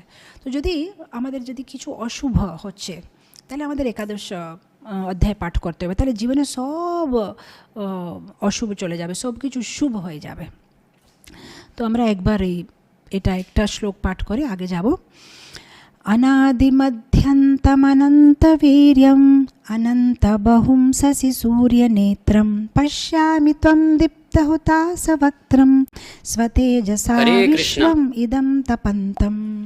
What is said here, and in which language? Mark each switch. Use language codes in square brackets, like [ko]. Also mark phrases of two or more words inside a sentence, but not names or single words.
[bn] তো আমাদের যদি কিছু অশুভ হচ্ছে তাহলে আমাদের একাদশ অধ্যায় পাঠ করতে হবে, তাহলে জীবনে সব অশুভ চলে যাবে, সব কিছু শুভ হয়ে যাবে। তো আমরা একবার এটা একটা শ্লোক পাঠ করে আগে যাব। [sa] अनादिमध्यन्तमनन्तवीर्यम् अनन्तबहुंससि सूर्यनेत्रं पश्यामि त्वं दीप्तहुतासवक्त्रं स्वतेजसा विश्वम् इदं तपन्तम्।